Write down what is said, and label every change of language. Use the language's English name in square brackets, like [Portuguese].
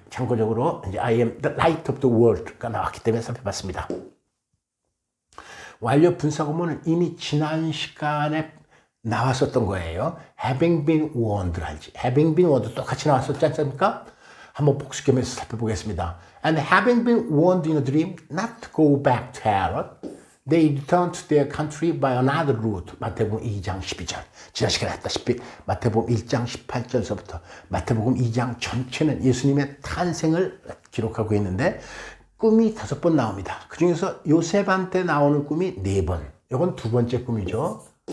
[Korean] 참고적으로 이제 [English] I am the light of the world [Korean] 가 나왔기 때문에 살펴봤습니다. 완료 분사구문은 이미 지난 시간에 나왔었던 거예요. [English] Having been warned [Korean] 알지? [English] Having been warned [Korean] 똑같이 나왔었지 않습니까? 한번 복수 겸해서 살펴보겠습니다. [English] And having been warned in a dream not to go back to Herod, they returned to their country by another route. [Korean] 마태복음 2장 12절. 지난 시간에 했다시피 마태복음 1장 18절서부터 마태복음 2장 전체는 예수님의 탄생을 기록하고 있는데 꿈이 5번 나옵니다. 그 중에서 요셉한테 나오는 꿈이 4번. 이건 두 번째 꿈이죠.